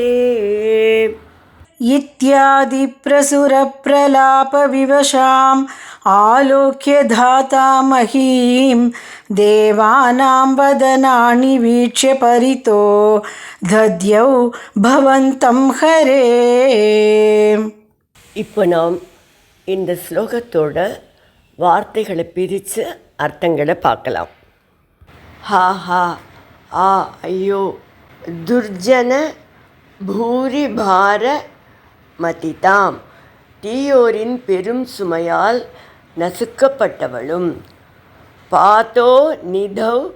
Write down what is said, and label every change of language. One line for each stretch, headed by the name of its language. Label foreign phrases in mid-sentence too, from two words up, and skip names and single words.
Sanskrit: इत्यादि प्रसुरप्रलापविवशाम् आलोक्य धातामहीं. देवानां वदनानि वीक्ष्य परितो दध्यौ भवन्तं हरे.
Tamil: இப்போ நாம் இந்த ஸ்லோகத்தோட வார்த்தைகளை பிரித்து அர்த்தங்களை பார்க்கலாம். ஹாஹா ஆ ஐயோ,
Sanskrit: दुर्जन भूरि भार मर्दिताम्
Tamil: தீயோரின் பெரும் சுமையால் நசுக்கப்பட்டவளும்,
Sanskrit: पाथो निधौ